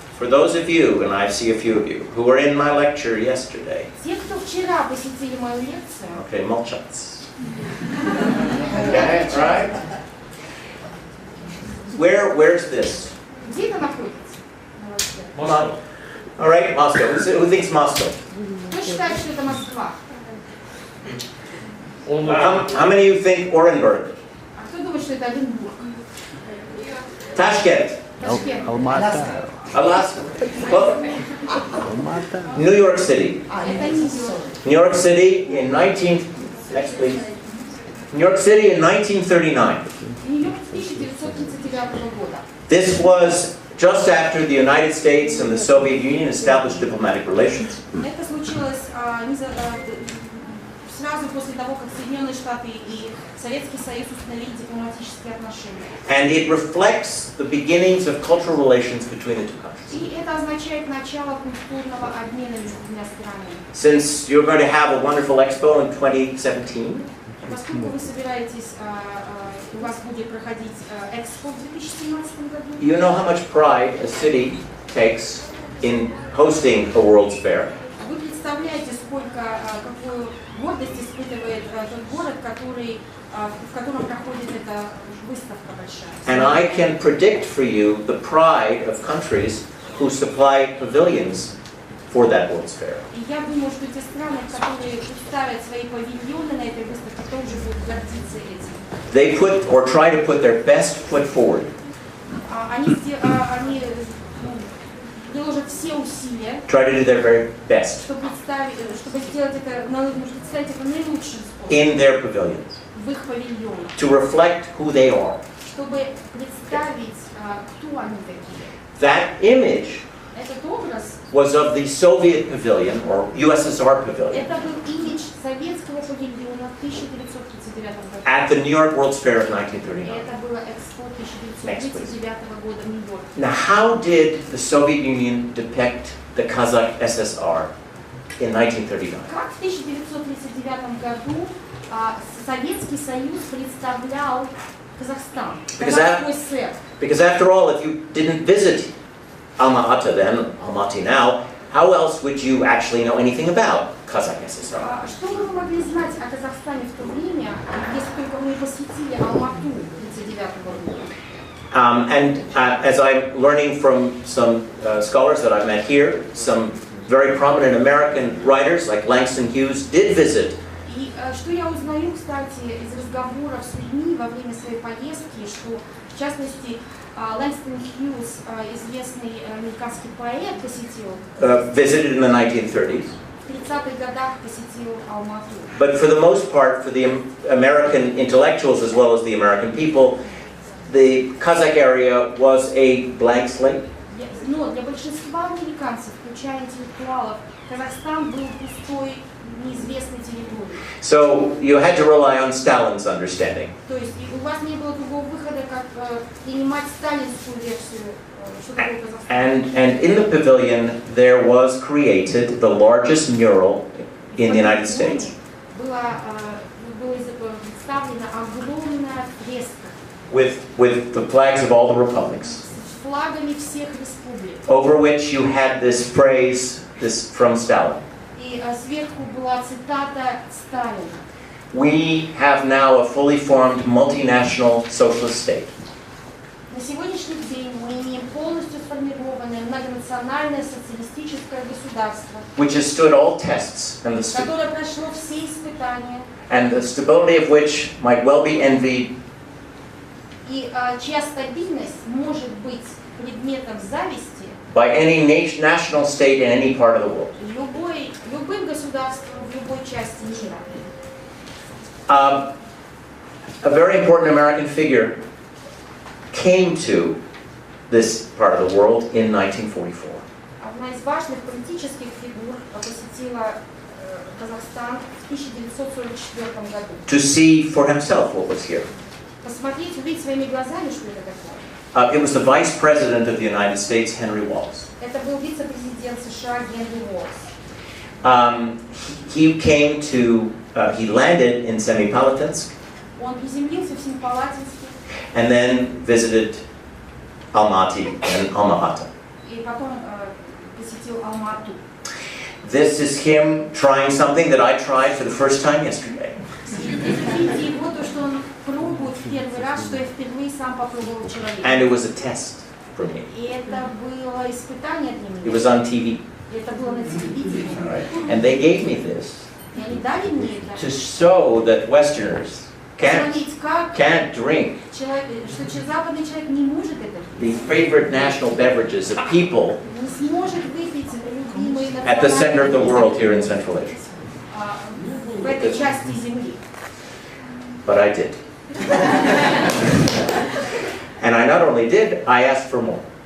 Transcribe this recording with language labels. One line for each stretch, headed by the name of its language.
English: For those of you, and I see a few of you, who were in my lecture yesterday.
Russian: Те, кто вчера посетили мою лекцию. Okay, молчат.
English: Okay, right? Where's this?
Russian: Где это находится?
English: Moscow. All right, Moscow. Who thinks Moscow?
Russian: Кто считает, что это Москва?
English: How many of you think Orenburg?
Russian: А кто думает, что это Оренбург?
English: Tashkent.
Russian: Ташкент.
English: Alaska. Alaska. Well, New York City.
Russian: Это Нью-Йорк.
English: New York City in 19... Next, please. New York City in 1939.
Russian: Нью-Йорк 1939 года.
English: This was just after the United States and the Soviet Union established diplomatic relations.
Russian: Это случилось сразу после того, как Соединенные Штаты и Советский Союз установили дипломатические отношения.
English: And it reflects the beginnings of cultural relations between the two countries.
Russian: И это означает начало культурного обмена между двумя странами.
English: Since you're going to have a wonderful expo in 2017,
Russian: Поскольку вы собираетесь, у вас будет проходить экспо в 2017 году,
English: you know how much pride a city takes in hosting a World's Fair.
Russian: вы представляете, какую гордость испытывает тот город, в котором проходит эта выставка большая.
English: And I can predict for you the pride of countries who supply pavilions for that World's Fair.
Russian: И я думаю, что те страны, которые ставят свои павильоны на этой выставке, тоже будут гордиться этим.
English: They put or try to put their best foot forward.
Russian: Они приложат все усилия,
English: Try to do their very best
Russian: чтобы сделать это, представить это наилучшим способом
English: in their pavilions
Russian: в их павильонах,
English: to reflect who they are.
Russian: чтобы представить, кто они такие.
English: That image
Russian: Этот образ,
English: was of the Soviet pavilion or USSR pavilion
Russian: это был имидж советского павильона в 1939 году.
English: at the New York World's Fair of 1939.
Russian: Это было экспо 1939 года в Нью-Йорке.
English: Now, how did the Soviet Union depict the Kazakh SSR in 1939?
Russian: Как в 1939 году Советский Союз представлял Казахстан, казахской ССР?
English: Because after all, if you didn't visit Alma-Ata then, Almaty now, how else would you actually know anything about Kazakh SSR?
Russian: Что вы могли знать о Казахстане в то время, если только вы не посетили Алмату 1939 года?
English: As I'm learning from some scholars that I've met here, some very prominent American writers like Langston Hughes did visit.
Russian: И что я узнаю, кстати, из разговоров с людьми во время своей поездки, что в частности Лэнгстон Хьюз, известный американский поэт, посетил.
English: Visited in the 1930s.
Russian: В 30-х годах посетил Алмату.
English: But for the most part, for the American intellectuals as well as the American people, the Kazakh area was a blank slate.
Russian: Но для большинства американцев, включая интеллектуалов, Казахстан был пустой, неизвестной территорией.
English: So you had to rely on Stalin's understanding.
Russian: То есть у вас не было другого выхода, как принимать сталинскую версию, что такое Казахстан.
English: And in the pavilion there was created the largest mural in the United States.
Russian: Была представлена огромная фреска.
English: With the flags of all the republics.
Russian: С флагами всех республик.
English: Over which you had this phrase from Stalin.
Russian: И сверху была цитата Сталина.
English: We have now a fully formed multinational socialist state.
Russian: На сегодняшний день мы имеем полностью сформированное многонациональное социалистическое государство,
English: Which has stood all tests
Russian: которое прошло все испытания,
English: and the stability of which might well be envied.
Russian: И чья стабильность может быть предметом зависти
English: By any national state in any part of the world.
Russian: любым государством в любой части мира.
English: A very important American figure came to this part of the world in 1944.
Russian: Одна из важных политических фигур посетила Казахстан в 1944 году.
English: To see for himself what was here.
Russian: Посмотреть, увидеть своими глазами, что это такое.
English: It was the Vice President of the United States, Henry Wallace.
Russian: Это был вице-президент США Генри Уоллес.
English: He came to he landed in Semipalatinsk
Russian: Он приземлился в Семипалатинске
English: and then visited Almaty and Alma-Ata.
Russian: и потом посетил Алма-Ату.
English: This is him trying something that I tried for the first time yesterday.
Russian: Видите его, то, что он пробует в первый раз, что я впервые сам попробовал вчера.
English: And it was a test for me.
Russian: И это было испытание для меня.
English: It was on TV.
Russian: Это было на телевидении.
English: And they gave me this
Russian: И они дали мне это.
English: to show that Westerners
Russian: Посмотреть, как
English: can't drink
Russian: человек, что западный человек не может это
English: the favorite national beverages of people
Russian: не сможет выпить любимые
English: at the center of the world here in Central Asia.
Russian: В этой части земли.
English: But I did. And I not only did, I asked for more.